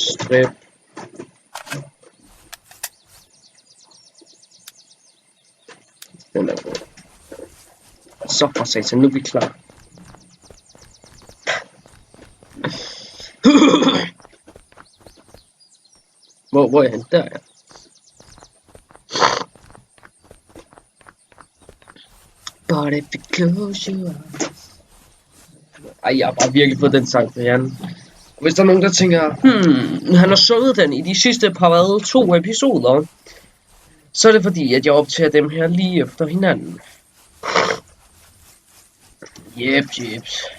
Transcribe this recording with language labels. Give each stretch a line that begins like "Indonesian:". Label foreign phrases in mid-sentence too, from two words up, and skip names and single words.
Danish: Rip. Den er god. Så for satan, nu er vi klar. Hvor er han? Der er.
English: But if you close your eyes.
Danish: Ej, jeg har bare virkelig fået den sang på hjernen. Hvis der er nogen, der tænker, han har sunget den i de sidste par 2 episoder, så er det fordi, at jeg optager dem her lige efter hinanden. Jeps.